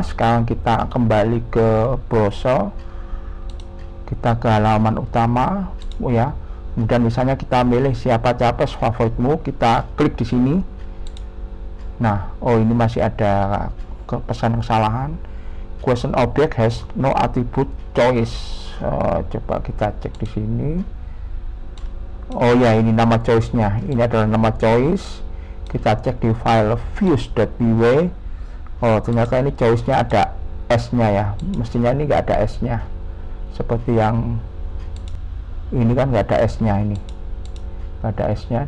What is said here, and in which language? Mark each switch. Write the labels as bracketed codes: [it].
[id] Sekarang kita kembali ke browser, kita ke halaman utama ya. Kemudian misalnya kita milih siapa capres favoritmu, kita klik di sini. Nah, ini masih ada pesan kesalahan. [en] Question object has no attribute choice. [id] Coba kita cek di sini. Oh ya, ini nama choice-nya. Ini adalah nama choice. Kita cek di file views.py. Ternyata ini choice-nya ada S-nya ya. Mestinya ini nggak ada S-nya. Seperti yang ini kan nggak ada S-nya, ini nggak ada S-nya.